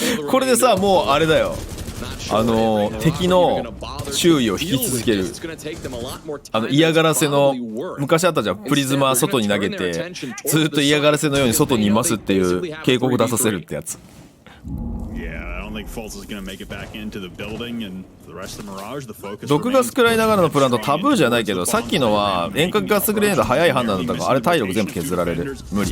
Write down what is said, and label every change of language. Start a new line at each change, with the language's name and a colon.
Japanese: これでさもうあれだよ。敵の注意を引き続ける嫌がらせの昔あったじゃん。プリズマ外に投げてずっと嫌がらせのように外にいますっていう警告出させるってやつ。
English: don't think Fultz is going to make it back into the building, and for the rest of Mirage, the focus.
Japanese: 毒ガス食らいながらのプラントタブーじゃないけど、さっきのは遠隔ガスグレネード早い判断だったから、あれ体力全部削られる。無理。